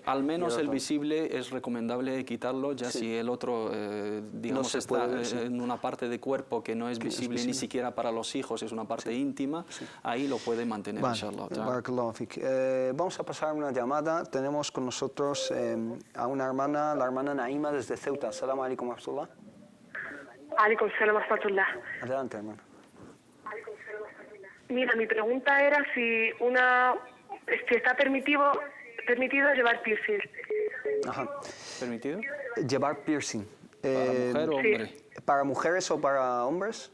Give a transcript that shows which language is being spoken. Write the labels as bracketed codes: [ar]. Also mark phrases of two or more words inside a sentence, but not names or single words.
[es] Al menos el visible es recomendable quitarlo, ya si el otro, digamos, no está en una parte de cuerpo que no es visible ni siquiera para los hijos, es una parte íntima, ahí lo puede mantener, inshallah. Vamos a pasar una llamada. Tenemos con nosotros a una hermana, la hermana Naima desde Ceuta. [ar] سلام عليكم ورحمة الله. عليكم السلام ورحمة الله. [es] Adelante, hermana. Mira, mi pregunta era si está permitido llevar piercing. Ajá. ¿Permitido? Llevar piercing. ¿Para mujer o hombre? ¿Para mujeres o para hombres?